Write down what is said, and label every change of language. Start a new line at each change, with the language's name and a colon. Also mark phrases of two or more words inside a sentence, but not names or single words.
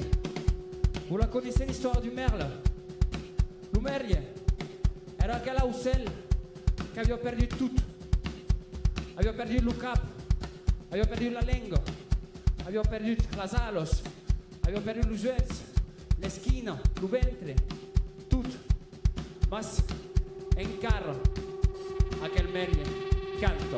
French: Vous la connaissez l'histoire du merle? Le merle
Catalan: era aquell ocell que havia perdut tot. Havia perdut el cap, havia perdut la llengua, havia perdut les ales, havia perdut els ulls, l'esquina, el ventre, tot. Mas encara aquell merle canta.